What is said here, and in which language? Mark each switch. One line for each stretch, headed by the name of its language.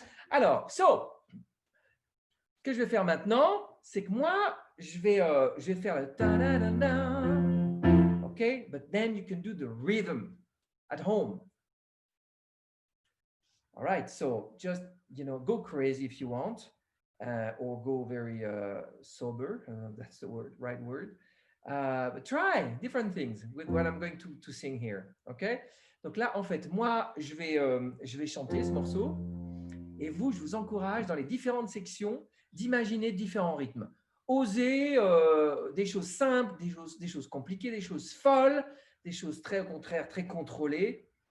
French: Alors, ce que je vais faire maintenant, c'est que moi, je vais faire le ta-da-da-da.
English: Okay, but then you can do the rhythm at home. All right, so just, go crazy if you want, or go very sober. That's the right word. But try different things with what I'm going to sing here. Okay?
French: Donc là, en fait, moi, je vais chanter ce morceau. Et vous, je vous encourage dans les différentes sections d'imaginer différents rythmes. Osez des choses simples, des choses compliquées, des choses folles, des choses très, au contraire, très contrôlées.